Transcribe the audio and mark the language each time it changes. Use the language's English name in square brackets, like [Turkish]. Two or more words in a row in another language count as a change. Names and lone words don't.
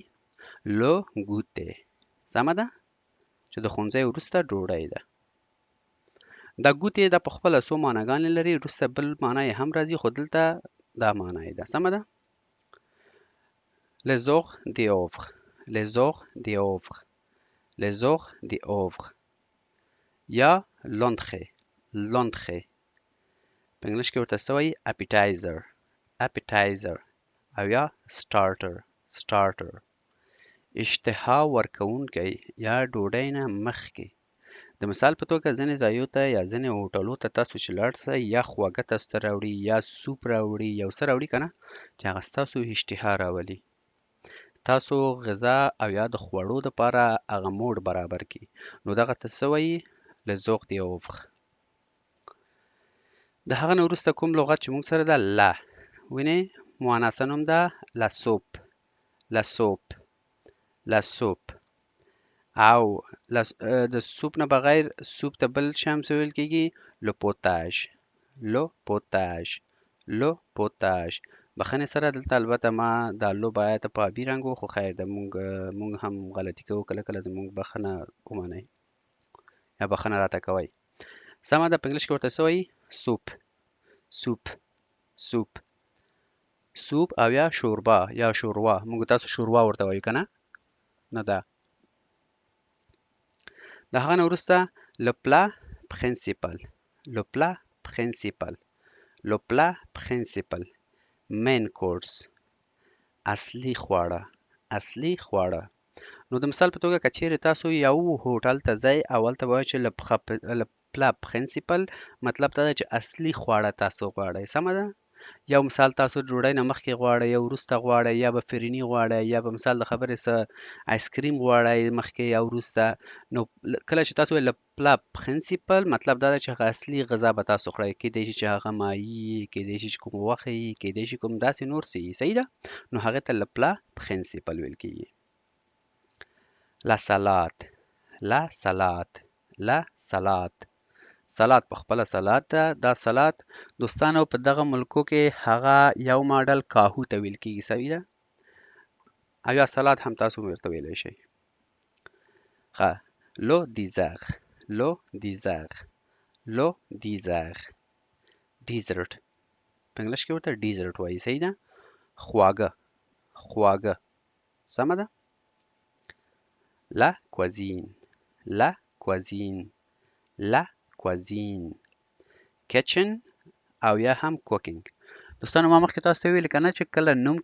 [French] le goûter. [Pashto] سمه ده؟ چې د ښوونځي وروسته ډوډۍ ده. دا ګوتې دا په خپله څو معناګانې لري، وروسته بل معنا یې هم راځي، خو دلته دا معنا یې ده. سمه ده؟ [French] les heures d'œuvre، les heures d'œuvre، les heures d'œuvre یا l'entrée، l'entrée. [Pashto] په انګلیش کې ورته څه وایي؟ [English] appetizer، appetizer او یا starter، starter. [Pashto] اشتها ورکوونکی یا ډوډۍ نه مخکې. د مثال په توګه ځینې ځایو ته یا ځینې هوټلو ته تاسو چې لاړ شئ یا خواږه تاسو ته راوړي یا سوپ راوړي یو څه راوړي که نه چې هغه ستاسو اشتها راولي، تاسو غذا او یا د خوړو دپاره هغه موډ برابر کړي، نو دغه ته څه وایي؟ [French] les heures d'œuvre. [Pashto] د هغه نه وروسته کوم لغت چې موږ سره ده لا وینئ مؤنثه نوم ده [French] la soupe، la soupe، la soupe. [Pashto] او د سوپ نه بغیر سوپ ته بل شی هم څه ویل کېږي؟ [French] le potage، le potage، le potage. [Pashto] بخښنې سره دلته البته ما دا لو باید په آبي رنګ و، خو خیر ده موږ هم غلطي کوو، کله کله زموږ بخښنه ومنئ یا بخښنه راته کوئ. سمه ده؟ په انګلیش کې ورته څه وایي؟ سوپ، سوپ، سوپ، سوپ او یا شوربه یا شوروا. موږ تاسو شوروا ورته وایو که نه؟ نه ده. د هغه نه وروسته [French] le plat principal، le plat principal، le plat principal، [English] main course، [Pashto] اصلي خواړه، اصلي خواړه. نو د مثال په توګه که چیرې تاسو یو هوټل ته ځئ او هلته به وایئ چې [French] le plat principal [Pashto] مطلب دا ده چې اصلي خواړه تاسو غواړئ. سمه ده؟ یو مثال تاسو ډوډۍ نه مخکې غواړئ یا وروسته غواړئ یا به فرني غواړئ یا به مثال د خبرې څه آیسکریم غواړئ مخکې یا وروسته، نو کله چې تاسو وایئ [French] le plat principal [Pashto] مطلب دا ده چې هغه اصلي غذا به تاسو خورئ. کیدای شي چې هغه ماهي وي، کیدای شي چې کوم غوښه وي، کیدای شي کوم داسې نور څه وي. صحیح ده؟ نو هغې ته [French] le plat principal [Pashto] ویل کېږي. [French] la salade، la salade la salade [Pashto] سلاد په خپله سلاد ده دا سلاد دوستانو په دغه ملکو کې هغه یو ماډل کاهو ته ویل کیږي صحیح ده او یا سلاد هم تاسو ورته ویلی شئ ښه [French] le dessert le dessert le dessert [Pashto] ډیزرټ په انګلیش کې ورته ډیزرټ وایي صحیح ده خواږه خواږه سمه ده [French] la cuisine la cuisine la cuisine [Pashto] کچن او یا هم کوکینګ دوستانو ما مخکې تاسو ته ویل کنه چې کله نوم